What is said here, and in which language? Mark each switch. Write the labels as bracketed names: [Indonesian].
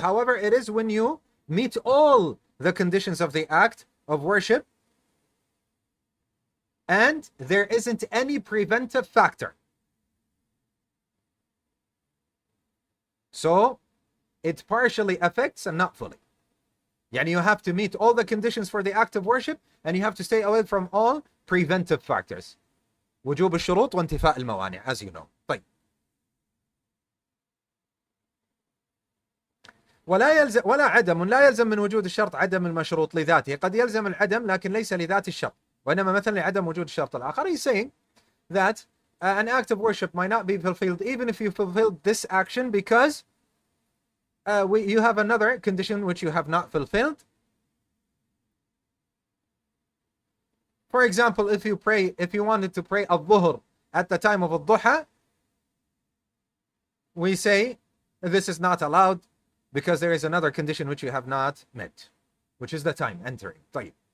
[English] However, it is when you meet all the conditions of the act of worship and there isn't any preventive factor. So it partially affects and not fully. Yani you have to meet all the conditions for the act of worship and you have to stay away from all preventive factors. [Arabic] وجوب الشروط وانتفاء الموانع, [English] as you know. [Arabic] طيب. ولا عدم لا يلزم من وجود الشرط عدم المشروط لذاته. قد يلزم العدم لكن ليس لذات الشرط. وإنما مثلا لعدم وجود الشرط الآخر. [English] He's saying that an act of worship might not be fulfilled even if you fulfilled this action because you have another condition which you have not fulfilled. For example, if you wanted to pray al-Dhuhr at the time of al-Duha, we say this is not allowed because there is another condition which you have not met, which is the time entering. طيب.